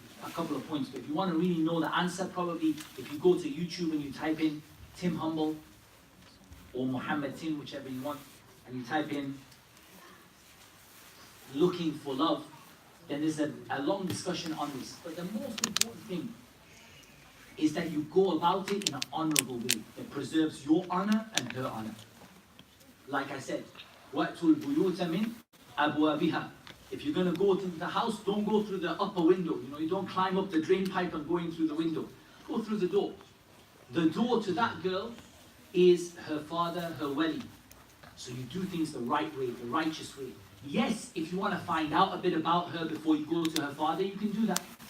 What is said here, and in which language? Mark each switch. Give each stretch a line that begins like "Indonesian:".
English: a couple of points. But if you want to really know the answer, probably if you go to YouTube and you type in Tim Humble or Muhammad Tim, whichever you want, and you type in looking for love, then there's a long discussion on this. But the most important thing is that you go about it in an honourable way that preserves your honour and her honour. Like I said,
Arabic: وَأْتُوا الْبُيُوتَ مِنْ أَبْوَابِهَا.
English: If you're going to go to the house, don't go through the upper window. You don't climb up the drain pipe and go in through the window. Go through the door. The door to that girl is her father, her wali. So you do things the right way, the righteous way. Yes, if you want to find out a bit about her before you go to her father, you can do that.